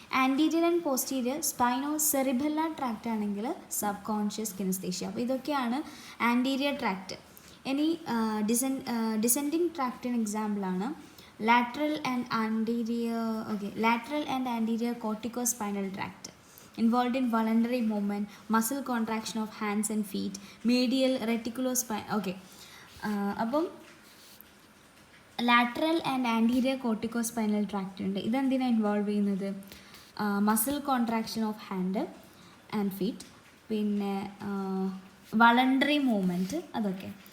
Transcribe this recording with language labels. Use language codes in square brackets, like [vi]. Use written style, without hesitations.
[ml] Anterior and posterior spino cerebellar tract ആണെങ്കിൽ sub conscious കെനസ്തേഷ്യ. അപ്പോൾ ഇതൊക്കെയാണ് ആൻറ്റീരിയർ ട്രാക്റ്റ്. ഇനി ഡിസെൻഡിങ് ട്രാക്റ്റിന് എക്സാമ്പിളാണ് lateral and anterior. [en] Okay, lateral and anterior cortico spinal tract involved in voluntary movement, muscle contraction of hands and feet, medial reticulospinal. [ml] Okay, അപ്പം lateral and anterior കോർട്ടിക്കോസ്പൈനൽ tract ഉണ്ട്. ഇതെന്തിനാണ് involve ചെയ്യുന്നത്? [en] muscle contraction of hand and feet, [ml] പിന്നെ voluntary movement, അതൊക്കെ.